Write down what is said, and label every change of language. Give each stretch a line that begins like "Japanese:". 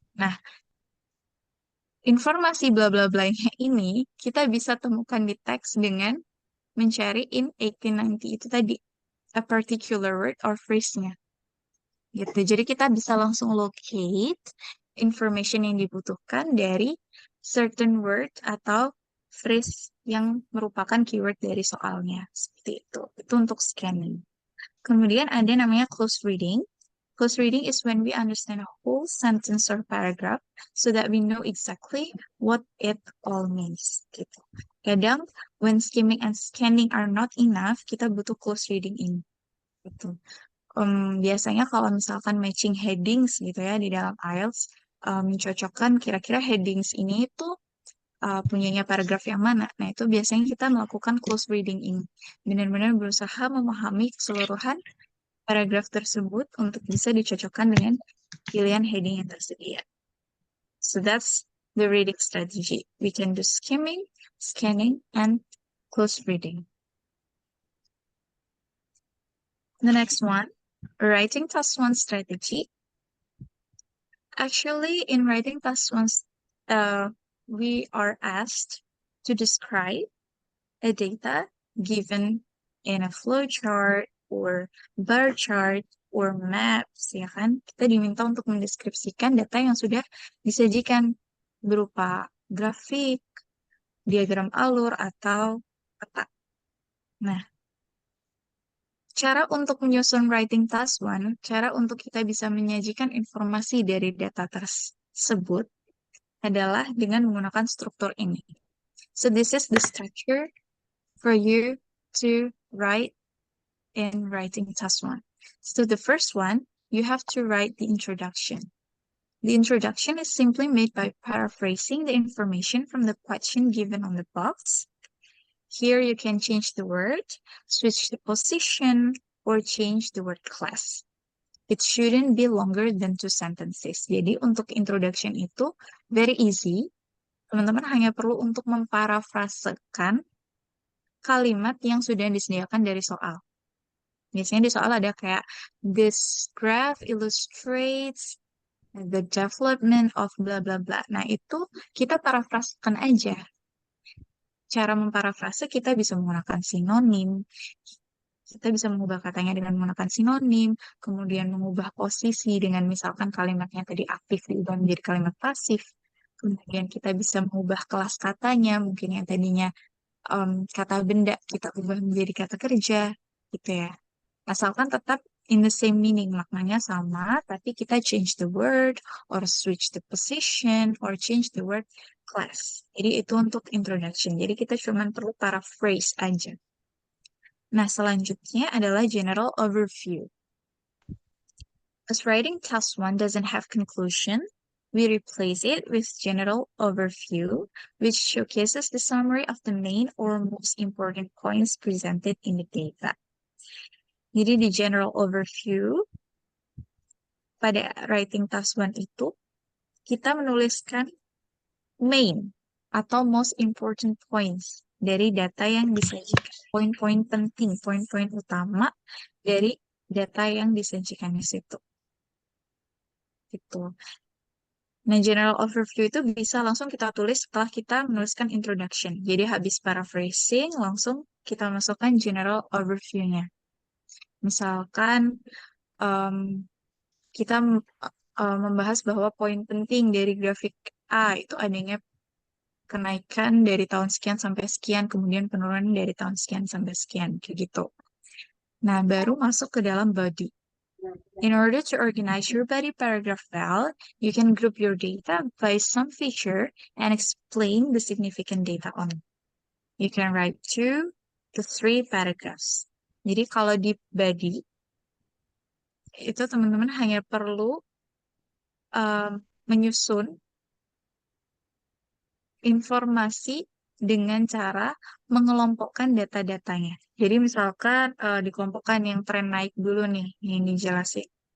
Indonesian: Nah, informasi bla bla blanya ini kita bisa temukan di teks dengan mencari in 1890 itu tadi
English: a particular word or phrase-
Indonesian: nya. Gitu. Jadi kita bisa langsung locate information yang dibutuhkan dari certain word atau phrase yang merupakan keyword dari soalnya. Seperti itu. Itu untuk scanning. Kemudian ada namanya close reading.
English: Close reading is when we understand a whole sentence or paragraph so that we know exactly what it all means.
Indonesian: Gitu. Kadang,
English: when skimming and scanning are not enough,
Indonesian: kita butuh
English: close reading ini. Gitu.
Indonesian: Biasanya kalau misalkan matching headings gitu ya di dalam IELTS, mencocokkan kira-kira headings ini tuh punyanya paragraf yang mana. Nah, itu biasanya kita melakukan close reading ini. Benar-benar berusaha memahami keseluruhan paragraf tersebut untuk bisa dicocokkan dengan pilihan heading yang tersedia.
English: So that's the reading strategy. We can do skimming, scanning, and close reading. The next one, writing task 1 strategy. Actually, in writing task 1, we are asked to describe a data given in a flowchart or bar chart or maps,
Indonesian: ya kan? Kita diminta untuk mendeskripsikan data yang sudah disajikan berupa grafik, diagram alur, atau peta. Nah, cara untuk menyusun writing task 1, cara untuk kita bisa menyajikan informasi dari data tersebut adalah dengan menggunakan struktur ini.
English: So this is the structure for you to write in writing task 1. So the first one, you have to write the introduction. The introduction is simply made by paraphrasing the information from the question given on the box. Here you can change the word, switch the position, or change the word class. It shouldn't be longer than 2 sentences.
Indonesian: Jadi untuk introduction itu very easy. Teman-teman hanya perlu untuk memparafrasekan kalimat yang sudah disediakan dari soal. Biasanya di soal ada kayak,
English: this graph illustrates the development of bla bla bla.
Indonesian: Nah, itu kita parafrasekan aja. Cara memparafrase kita bisa menggunakan sinonim. Kita bisa mengubah katanya dengan menggunakan sinonim, kemudian mengubah posisi dengan misalkan kalimatnya tadi aktif diubah menjadi kalimat pasif. Kemudian kita bisa mengubah kelas katanya, mungkin yang tadinya kata benda kita ubah menjadi kata kerja, gitu ya. Asalkan tetap
English: in the same meaning,
Indonesian: maknanya sama, tapi kita
English: change the word, or switch the position, or change the word class.
Indonesian: Jadi itu untuk introduction. Jadi kita cuma perlu paraphrase aja. Nah, selanjutnya adalah general overview.
English: As writing task 1 doesn't have conclusion, we replace it with general overview, which showcases the summary of the main or most important points presented in the data.
Indonesian: Jadi di general overview, pada writing task 1 itu, kita menuliskan main atau most important points dari data yang disajikan. Poin-poin penting, poin-poin utama dari data yang disajikan di situ. Gitu. Nah, general overview itu bisa langsung kita tulis setelah kita menuliskan introduction. Jadi habis paraphrasing, langsung kita masukkan general overview-nya. Misalkan kita membahas bahwa poin penting dari grafik A itu adanya kenaikan dari tahun sekian sampai sekian, kemudian penurunan dari tahun sekian sampai sekian, kayak gitu. Nah, baru masuk ke dalam body.
English: In order to organize your body paragraph well, you can group your data by some feature and explain the significant data on it. You can write 2 to 3 paragraphs.
Indonesian: Jadi kalau di body, itu teman-teman hanya perlu menyusun informasi dengan cara mengelompokkan data-datanya. Jadi misalkan dikelompokkan yang tren naik dulu nih, yang dijelasin.